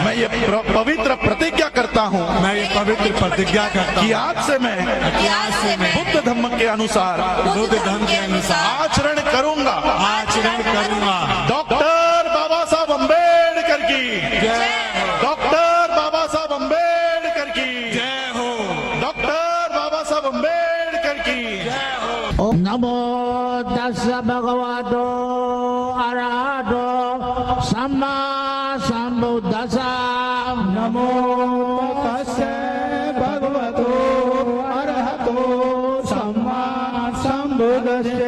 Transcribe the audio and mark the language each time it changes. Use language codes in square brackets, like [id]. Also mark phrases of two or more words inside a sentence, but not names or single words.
[hi] मैं ये पवित्र प्रतिज्ञा करता हूँ कि आज से मैं बुद्ध धम्म के अनुसार आचरण करूंगा। डॉक्टर बाबा साहब अम्बेडकर की जय। डॉक्टर बाबा साहब अम्बेडकर की जय हो। डॉक्टर बाबा साहब अम्बेडकर की जय हो। [pi] नमो तस्स भगवतो अरहतो सम्मा सम्बुद्धस्सा। नमो तस्स भगवतो अरहतो सम्मा सम्बुद्धस्सा।